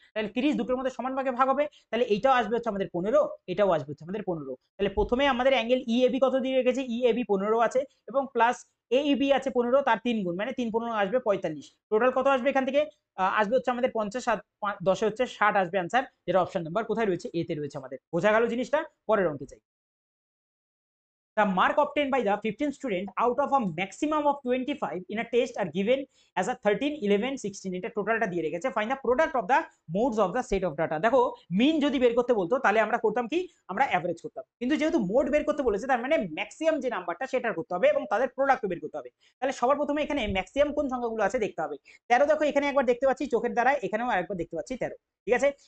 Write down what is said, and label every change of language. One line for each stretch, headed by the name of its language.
Bangla: তাহলে 30 দুটোর মধ্যে সমান ভাগে ভাগ হবে। তাহলে এইটাও আসবে হচ্ছে আমাদের 15, এটাও আসবে হচ্ছে আমাদের 15। তাহলে প্রথমে আমাদের অ্যাঙ্গেল EAB কত দিয়ে রেখেছে? EAB 15 আছে এবং প্লাস AEB আছে 15, তার 3 গুণ মানে 3 15 আসবে 45। টোটাল কত আসবে এখান থেকে? আসবে হচ্ছে আমাদের 50, 10 হচ্ছে 60 আসবে आंसर, যেটা অপশন নাম্বার কোথায় রয়েছে? এ তে রয়েছে আমাদের। বোঝা গেল জিনিসটা? পরের অঙ্কে চাই।
English: The mark obtained by the 15 student out of a maximum of 25 in a test are given as a 13, 11, 16।
Bangla: এটা টোটালটা দিয়ে রেখেছে।
English: Find the product of the modes of the set of data.
Bangla: দেখো মিন যদি বের করতে বলতো তাহলে আমরা করতাম কি? আমরা অ্যাভারেজ করতাম। কিন্তু যেহেতু মোড বের করতে বলেছে তার মানে ম্যাক্সিমাম যে নাম্বারটা সেটা করতে হবে এবং তাদের প্রোডাক্ট বের করতে হবে। তাহলে সবার প্রথমে এখানে ম্যাক্সিমাম কোন সংখ্যাগুলো আছে দেখতে হবে। 13 দেখো এখানে একবার দেখতে পাচ্ছি চোখের দ্বারা, এখানেও আরেকবার দেখতে পাচ্ছি 13। ঠিক আছে।